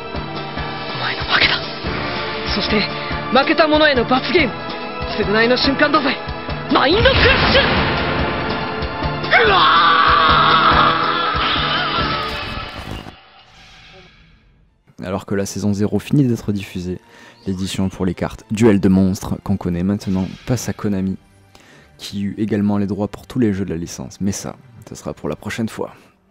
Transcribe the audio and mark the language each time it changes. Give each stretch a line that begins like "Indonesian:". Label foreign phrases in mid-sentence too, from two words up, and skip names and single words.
Japanese: お前の負けだ。そして負けた者への罰ゲーム、償いの瞬間だぜ。マインドクラッシュ。うわ
French: Alors que la saison 0 finit d'être diffusée, l'édition pour les cartes Duel de monstres qu'on connaît maintenant passe à Konami, qui eut également les droits pour tous les jeux de la licence, mais ça sera pour la prochaine fois.